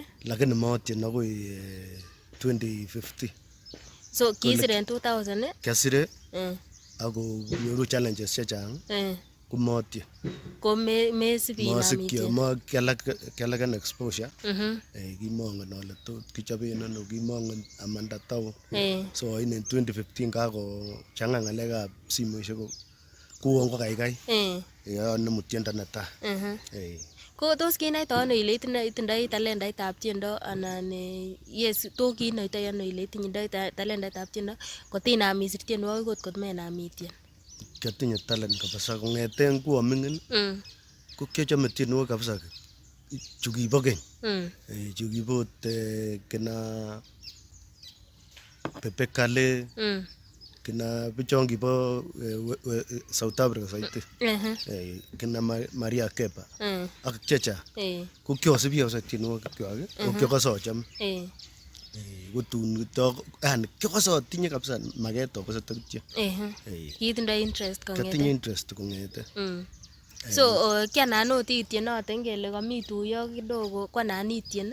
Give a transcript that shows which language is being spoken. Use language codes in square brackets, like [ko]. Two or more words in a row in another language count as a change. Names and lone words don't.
[kln] Lakini maatien akoi 2015. So kisire en 2000 Kiasire ako nyoru challenges chechang ko maatien. Ko mesibi inam kialaken exposure. Kimongen ale tot kichoben ano, kimongen amanda town. [en] So in [kln] 2015 kako changa ngalekab simoishek kouon ko kaikai. Anemu tiendo netai. Ko tos kinaita ano ile itindoi talentaitab tiendo anan yes to kinaita ano ile itindoi talentaitab tiendo kotinam isir tienwogik kot menam itien? Kiatinye talent kabisa kong'eten ko aming'in ko kiachome tienwogik kabisa chu kibo keny. Chu kibo kina Pepe Kale kina bichon kibo South Africa saiti. Kina Maria Kepa ak checha ko kiosibi kabisa tienwogik kwak ko kiakose achome. Kotun kiakose atinye kabisa maket abose kityo. Kitindoi interest kong'ete? Katinye interest kong'ete. So kianan ot itienoten kele komi tuyo kidogo kwanan itien?